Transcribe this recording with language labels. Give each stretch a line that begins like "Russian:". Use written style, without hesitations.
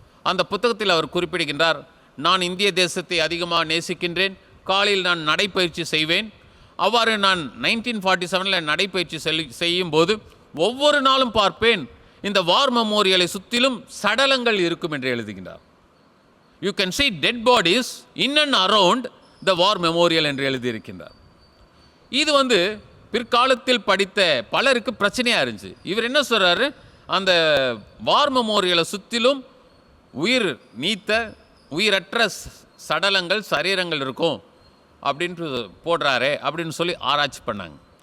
Tamil: அந்த புத்தகத்தில் அவர் குறிப்பிடுகின்றார், நான் இந்திய தேசத்தை அதிகமாக நேசிக்கின்றேன், காலையில் நான் நடைப்பயிற்சி செய்வேன். அவ்வாறு நான் 1947 நடைப்பயிற்சி செய்யும்போது ஒவ்வொரு நாளும் பார்ப்பேன், இந்த வார் மெமோரியலை சுற்றிலும் சடலங்கள் இருக்கும் என்று எழுதுகின்றார்.
English: you can see dead bodies in and around the war memorial
Tamil: என்று எழுதியிருக்கின்றார். இது பிற்காலத்தில் படித்த பலருக்கு பிரச்சனையாக இருந்துச்சு. இவர் என்ன சொல்கிறாரு, அந்த வார் மெமோரியலை சுற்றிலும் உயிர் நீத்த உயிரற்ற சடலங்கள் சரீரங்கள் இருக்கும் அப்படின்ட்டு போடுறாரே அப்படின்னு சொல்லி ஆராய்ச்சி பண்ணாங்க.